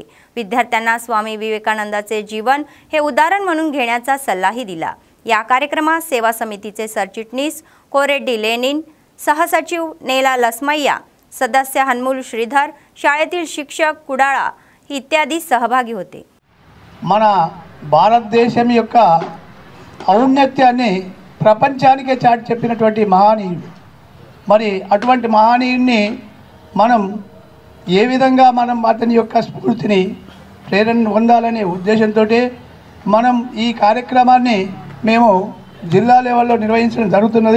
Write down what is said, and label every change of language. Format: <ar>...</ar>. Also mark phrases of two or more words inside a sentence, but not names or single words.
<mr>विद्यार्थ्यांना स्वामी विवेकानंदाचे जीवन हे उदाहरण म्हणून घेण्याचा सल्लाही दिला. या कार्यक्रमात सेवा समितीचे सरचिटणीस कोरेड्डी लेनिन, सहसचिव नेला लसमय्या, सदस्य हनुमूल श्रीधर, शाळेतील शिक्षक कुडाळा इत्यादी सहभागी होते.</mr> <te>మన భారతదేశం యొక్క ఔన్నత్యాన్ని ప్రపంచానికే చాటి చెప్పినటువంటి మహనీయుడు. మరి అటువంటి మహనీయుడిని మనం ఏ విధంగా మనం అతని యొక్క స్ఫూర్తిని ప్రేరణ పొందాలనే ఉద్దేశంతో మనం ఈ కార్యక్రమాన్ని మేము జిల్లా లెవెల్లో నిర్వహించడం జరుగుతున్నది.</te>